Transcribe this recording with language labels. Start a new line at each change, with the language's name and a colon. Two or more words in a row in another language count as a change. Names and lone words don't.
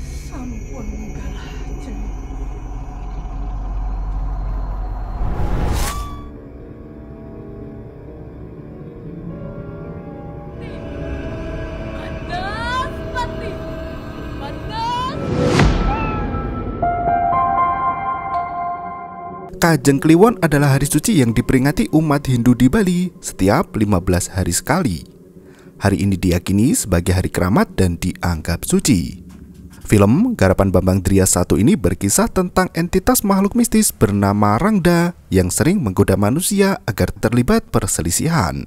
Balinese: Sampun galah Jeng. Mandas Pati. Mandas.
Indonesian: Kajeng Kliwon adalah hari suci yang diperingati umat Hindu di Bali setiap 15 hari sekali. Hari ini diyakini sebagai hari keramat dan dianggap suci. Film garapan Bambang Drias I ini berkisah tentang entitas makhluk mistis bernama Rangda yang sering menggoda manusia agar terlibat perselisihan.